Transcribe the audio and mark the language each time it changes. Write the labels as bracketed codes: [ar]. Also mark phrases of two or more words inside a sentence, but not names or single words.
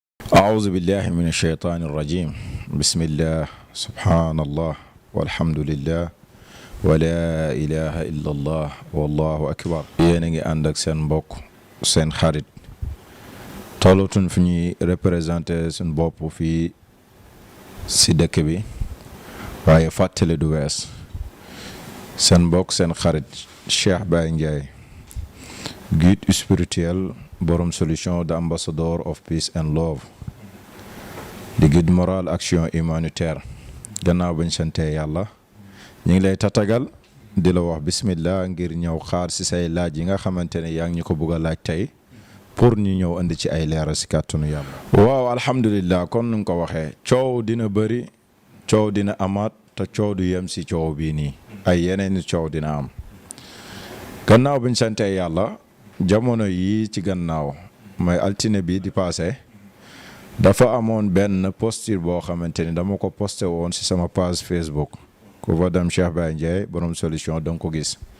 [ar] أعوذ بالله من الشيطان الرجيم بسم الله سبحان الله والحمد لله ولا إله إلا الله والله أكبر [wo] yéen a ngi ànd ak seen mbokk seen xarit tollatuñ fi ñuy représenté suñ bopp fii si dëkk bi waaye fàttali du wees seen mbokk seen xarit Cheikh Baye Ndiaye [fr] guide spirituel [wo] borom [fr] solution de ambassadeur [en] of peace and love [wo] di [fr] guide moral action humanitaire [wo] gannaaw bañ santee yàlla ñu ngi lay tatagal di la wax bismillah ngir ñëw xaar si say laaj yi nga xamante ne yaa ngi ñu ko bëgg a laaj tey pour ñu ñëw andi ci ay leeral si kàttanu yàlla. waaw alhamdulillah kon nu nga ko waxee coow dina bëri coow dina amaat te coow du yem si coow bii nii ay yeneen i coow dina am gannaaw bañ santee yàlla jamono yi ci gannaaw mooy altine bi di passé dafa amoon benn posture boo xamante ni dama ko posté woon si sama page Facebook ku fa dem Cheikh Baye Ndiaye borom solution danga ko gis